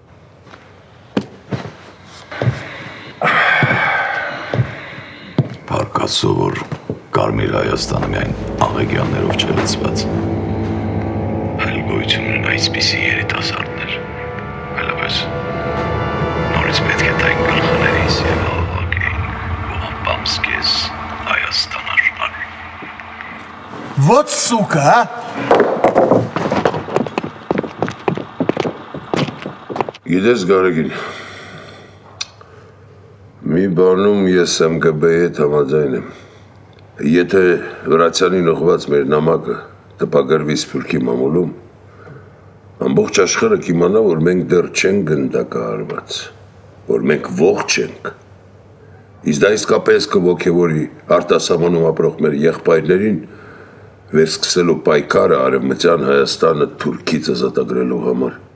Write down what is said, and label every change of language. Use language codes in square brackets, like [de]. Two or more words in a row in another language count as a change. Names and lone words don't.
[hy] Փառք Աստծո, որ Կարմիր Հայաստանը միայն Աղեքյաններով չէ լցված։ Այլ գոյություն ունեն այսպիսի երիտասարդներ։ Այլապես նորից պետք է տային գլխներիս եւ հավաքեին Բամսկես Հայաստան աշխարհ։ [ru] Вот сука, а! [hy] Գիտես, Գարեգին, մի բանում ես ՄԳԲ-ի հետ համաձայն եմ։ Եթե Վրացյանին ուղղված մեր նամակը տպագրվի Սփյուռքի մամուլում, ամբողջ աշխարհը կիմանա, որ մենք դեռ չենք գնդակահարված, որ մենք ողջ ենք։ Իսկ դա իսկապես կոգևորի արտասահմանում ապրող մեր եղբայրներին վերսկսելու պայքարը Արևմտյան Հայաստանը Թուրքից ազատագրելու համար։